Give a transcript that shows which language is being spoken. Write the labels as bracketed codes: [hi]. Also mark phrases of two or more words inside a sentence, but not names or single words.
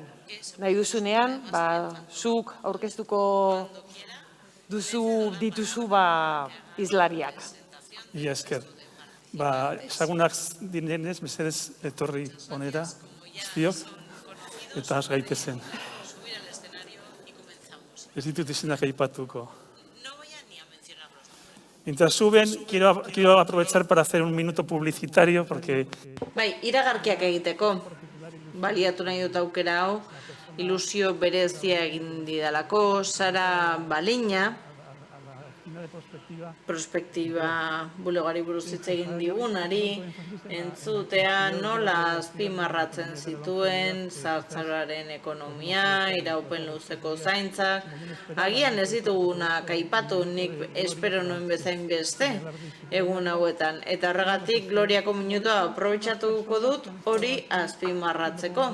[eu] Nahi duzunean, zuk aurkeztuko dituzu hizlariak. Ia esker. Ezagunak direnez, mesedez etorri onera, guztiok, eta has gaitezen. Ez ditut izenak aipatuko. [es] Mientras suben, quiero aprovechar para hacer un minuto publicitario, porque... [eu] Iragarkiak egiteko, baliatu nahi dut aukera hau, ilusio berezia egin didalako, Sara Baliña, prospektiba bulegari buruz hitz egin digunari, entzutea nola azpimarratzen zituen zahartzaroaren ekonomia, iraupen luzeko zaintzak, agian ez ditugunak aipatu nik espero nuen bezain beste egun hauetan, eta horregatik Gloriako minutua aprobetxatuko dut hori azpimarratzeko.